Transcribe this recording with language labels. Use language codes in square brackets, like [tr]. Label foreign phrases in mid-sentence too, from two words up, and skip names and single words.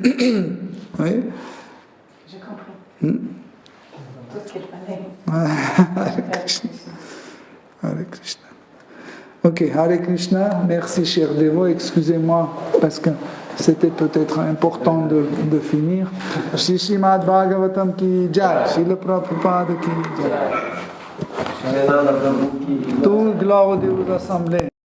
[fr] J'ai compris. Tout ce qu'il fallait. [sa] Hare Krishna. Hare Krishna. Ok, Hare Krishna. [fr] Merci cher dévot. Excusez-moi parce que c'était peut-être important de finir. [hi] Shri Srimad Bhagavatam ki jai. Shri le Prabhupada ki jai. [fr] Toute gloire aux assemblées.